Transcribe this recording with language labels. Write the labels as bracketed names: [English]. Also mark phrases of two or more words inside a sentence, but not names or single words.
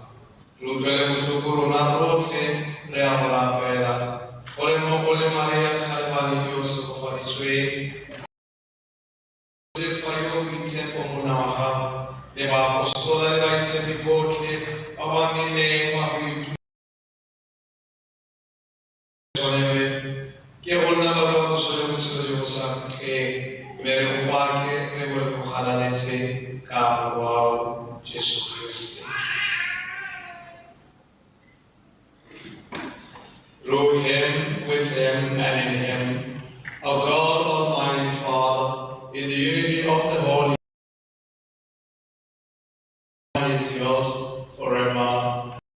[Tswana] Re utlwele botlhoko rona rotlhe re a go rapela gore mmogo le Maria Kgalebane yo segofaditsweng Josefa yo boitshepo monna wa gago le baapostola le baitshepi botlhe ba ba nnileng ba go itumelela ke go nna ba ba boso le botshelo jo bo sa fitlheng mme re go bake re bo re go galaletse ka morwao Jesu Kriste. [English] Through him, with him, and in him, O God, Almighty Father, in the unity of the Holy Spirit, is yours forever.